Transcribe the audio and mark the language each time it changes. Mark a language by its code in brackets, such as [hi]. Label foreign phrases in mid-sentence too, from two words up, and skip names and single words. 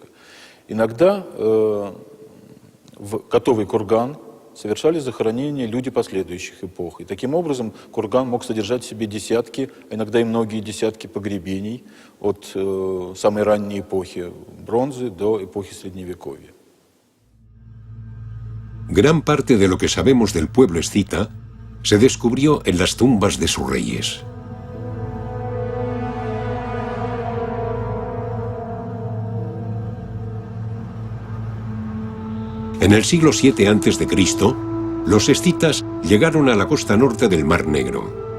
[ru] Иногда в готовый курган совершали захоронения люди последующих эпох. И таким образом курган мог содержать в себе десятки, а иногда и многие десятки погребений от самой ранней эпохи бронзы до эпохи Средневековья. [es] Gran parte de lo que sabemos del pueblo escita se descubrió en las tumbas de sus reyes. En el siglo VII a.C., los escitas llegaron a la costa norte del Mar Negro.